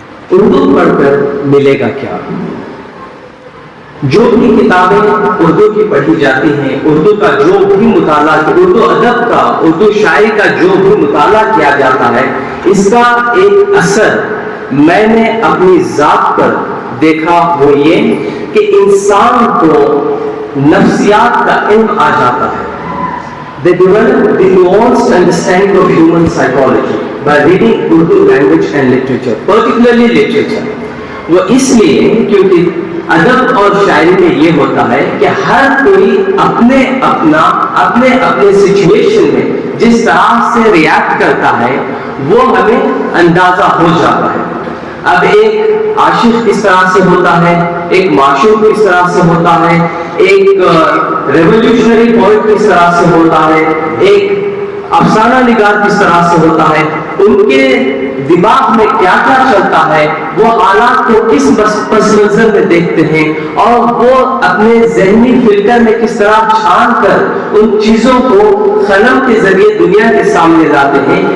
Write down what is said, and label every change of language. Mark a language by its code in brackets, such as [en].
[ur] اردو پڑھ کر ملے گا کیا؟ جو بھی کتابیں اردو کی پڑھی جاتی ہیں، اردو کا جو بھی مطالعہ، اردو ادب کا، اردو شاعری کا جو بھی مطالعہ کیا جاتا ہے، اس کا ایک اثر میں نے اپنی ذات پر دیکھا. وہ یہ کہ انسان کو نفسیات کا علم آ جاتا ہے. [en] They develop the nuanced understanding of human psychology by reading Urdu language and literature, particularly literature. [ur] وہ اس لیے کیونکہ ادب اور شاعری میں یہ ہوتا ہے کہ ہر کوئی اپنے اپنے سچویشن میں جس طرح سے ریاکٹ کرتا ہے وہ ہمیں اندازہ ہو جاتا ہے. اب ایک عاشق کس طرح سے ہوتا ہے, ایک معشوق کس طرح سے ہوتا ہے, ایک ریولیوشنری پوئٹ کس طرح سے ہوتا ہے, ایک افسانہ نگار کس طرح سے ہوتا ہے, ان کے دماغ میں کیا کیا چلتا ہے, وہ حالات کو کس پس منظر میں دیکھتے ہیں, اور وہ اپنے ذہنی فلٹر میں کس طرح چھان کر ان چیزوں کو قلم کے ذریعے دنیا کے سامنے لاتے ہیں.